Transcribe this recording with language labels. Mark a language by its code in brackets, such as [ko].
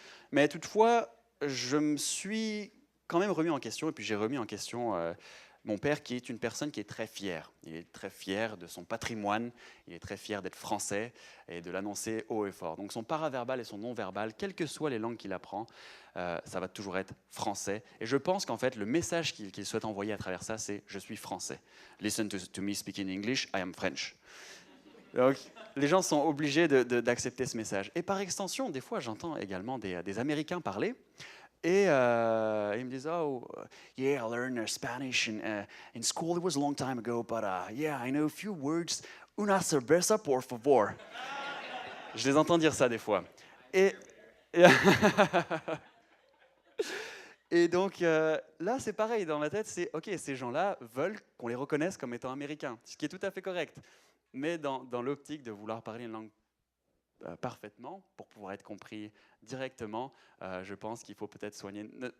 [fr] Mais toutefois, je me suis quand même remis en question, et puis j'ai remis en question mon père, qui est une personne qui est très fière. Il est très fier de son patrimoine, il est très fier d'être français et de l'annoncer haut et fort. Donc son paraverbal et son non-verbal, quelles que soient les langues qu'il apprend, ça va toujours être français. Et je pense qu'en fait, le message qu'il souhaite envoyer à travers ça, c'est « Je suis français. [en] Listen to me speak in English, I am French ». [fr] Donc, les gens sont obligés d'accepter ce message. Et par extension, des fois, j'entends également des Américains parler. Et ils me disent, [en] oh, yeah, I learned Spanish in school. It was a long time ago, but yeah, I know a few words. [es] Una cerveza, por favor. [fr] Je les entends dire ça des fois. Et donc là, c'est pareil, dans ma tête, c'est, ok, ces gens-là veulent qu'on les reconnaisse comme étant américains, ce qui est tout à fait correct. Mais dans l'optique de vouloir parler une langue parfaitement pour pouvoir être compris directement, je pense qu'il faut peut-être soigner.